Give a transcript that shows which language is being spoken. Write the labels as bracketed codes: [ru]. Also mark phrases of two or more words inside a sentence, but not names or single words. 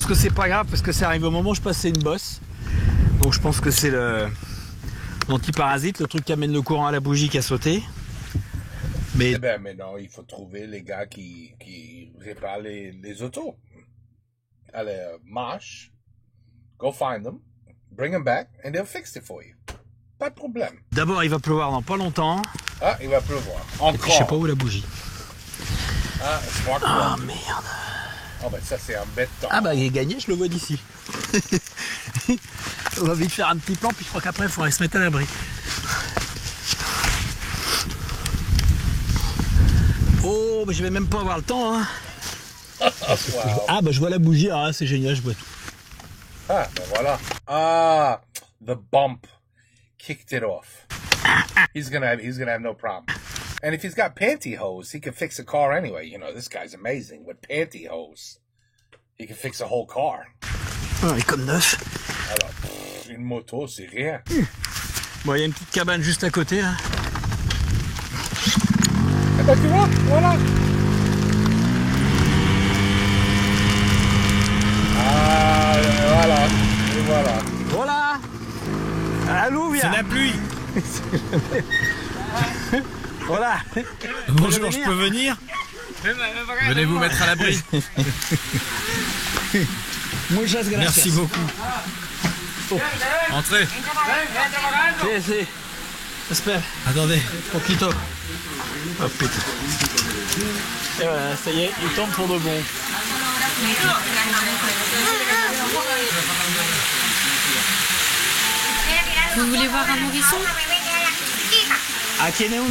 [fr] Parce que c'est pas grave, parce que ça arrive au moment où je passais une bosse. Donc je pense que c'est l'antiparasite, le truc qui amène le courant à la bougie qui a sauté. Mais... Eh ben, mais non, il faut trouver les gars qui réparent les autos. Allez, marche. [en] Go find them. Bring them back and they'll fix it for you. [fr] pas de problème. D'abord, il va pleuvoir dans pas longtemps. Ah, il va pleuvoir. Et puis, je sais pas où est la bougie. Ah, ah merde. Oh ben ça c'est un bête temps. Ah bah il est gagné, je le vois d'ici. On va vite faire un petit plan, puis je crois qu'après il faudrait se mettre à l'abri. Oh, bah je vais même pas avoir le temps, hein. Wow. Ah bah je vois la bougie, ah c'est génial, je vois tout. Ah ben voilà. [en] Ah, the bump kicked it off. He's gonna have no problem. And if he's got pantyhose, he can fix a car anyway. You know, this guy's amazing with pantyhose. He can fix a whole car. [fr] Ah, il est comme neuf. Alors, une moto, c'est rien. Bon, il y a une petite cabane juste à côté, là. Eh ben, tu vois, voilà. Ah, voilà. Et voilà. Voilà. Allô, viens. C'est la pluie. Voilà. Bonjour, je peux venir? Venez vous mettre à l'abri. Merci beaucoup. Oh. Entrez. [es] Sí. Espera. [fr] Attendez. Poquito. Oh putain. Et voilà, ça y est, il tombe pour de bon. Vous voulez voir un nourrisson? [es] Ah, tiene un